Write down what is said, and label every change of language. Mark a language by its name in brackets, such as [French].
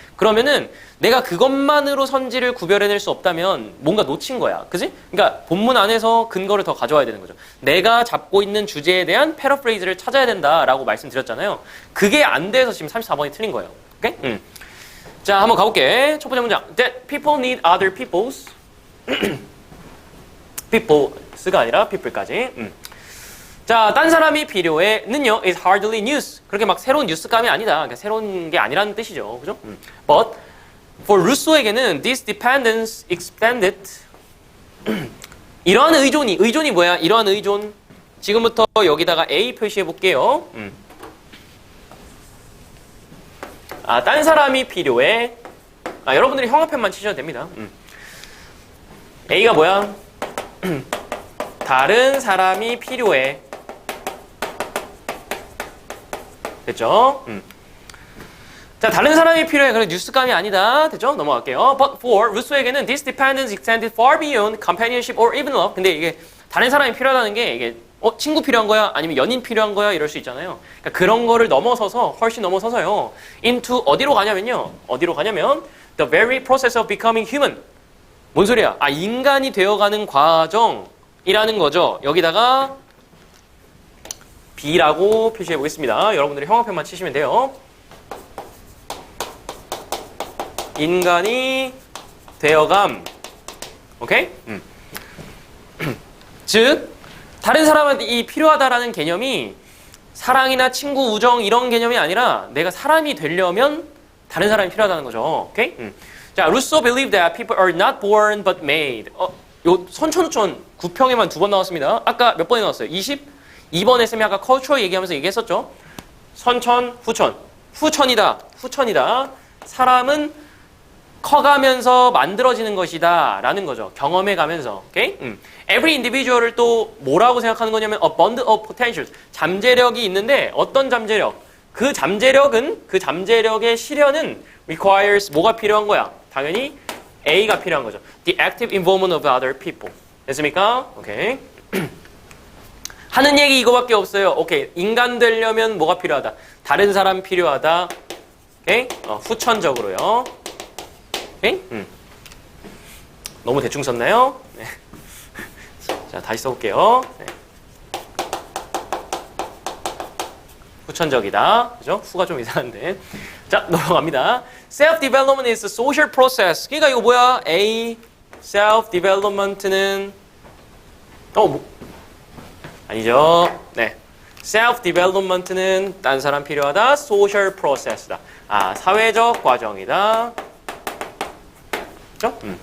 [Korean] 그러면은 내가 그것만으로 선지를 구별해낼 수 없다면 뭔가 놓친 거야. 그지? 그러니까 본문 안에서 근거를 더 가져와야 되는 거죠. 내가 잡고 있는 주제에 대한 패러프레이즈를 찾아야 된다라고 말씀드렸잖아요. 그게 안 돼서 지금 34번이 틀린 거예요. 오케이? 자, 한번 가볼게. 첫 번째 문장. [English] That people need other people's people's [Korean] 가 아니라 [English] people까지. [Korean] 자, 딴 사람이 필요해는요 [English] is hardly news. [Korean] 그렇게 막 새로운 뉴스감이 아니다. 그러니까 새로운 게 아니라는 뜻이죠. 그죠? [English] But for 루소에게는 this dependence expanded. [Korean] 이러한 의존이 뭐야? 이러한 의존. 지금부터 여기다가 A 표시해 볼게요. 아, 딴 사람이 필요해. 아, 여러분들이 형용편만 치셔도 됩니다. A가 뭐야? 다른 사람이 필요해. 됐죠? 자, 다른 사람이 필요해. 그래, 뉴스감이 아니다. 됐죠? 넘어갈게요. [English] But for 루소에게는 this dependence extended far beyond companionship or even love. [Korean] 근데 이게 다른 사람이 필요하다는 게 이게 친구 필요한 거야? 아니면 연인 필요한 거야? 이럴 수 있잖아요. 그러니까 그런 거를 넘어서서, 훨씬 넘어서서요. into 어디로 가냐면요. 어디로 가냐면 [English] the very process of becoming human. [Korean] 뭔 소리야? 아, 인간이 되어가는 과정이라는 거죠. 여기다가 B라고 표시해 보겠습니다. 여러분들이 형용편만 치시면 돼요. 인간이 되어감. 오케이? 즉, 다른 사람한테 이 필요하다라는 개념이 사랑이나 친구, 우정 이런 개념이 아니라 내가 사람이 되려면 다른 사람이 필요하다는 거죠. 오케이? [English] 자, 루소 believed that people are not born but made. [Korean] 요 선천후천 9평에만 2번 나왔습니다. 아까 몇 번에 나왔어요? 22번에 쌤이 아까 culture 얘기하면서 얘기했었죠. 선천, 후천. 후천이다. 사람은 커가면서 만들어지는 것이다 라는 거죠. 경험해 가면서. 오케이? [English] Every individual을 [Korean] 또 뭐라고 생각하는 거냐면 [English] abundant of potential. [Korean] 잠재력이 있는데 어떤 잠재력? 그 잠재력의 실현은 requires 뭐가 필요한 거야? 당연히 A가 필요한 거죠. [English] The active involvement of other people. [Korean] 됐습니까? 오케이. 하는 얘기 이거밖에 없어요. 오케이. 인간 되려면 뭐가 필요하다? 다른 사람 필요하다. 오케이? 후천적으로요. 오케이? 너무 대충 썼나요? 네. 자, 다시 써볼게요. 네. 후천적이다. 그죠? 후가 좀 이상한데. 자, 넘어갑니다. [English] Self-development is a social process. [Korean] 그러니까 이거 뭐야? A. Self-development는 아니죠. 네. Self-development는 딴 사람 필요하다. [English] Social process [Korean] 다. 아, 사회적 과정이다. 그죠?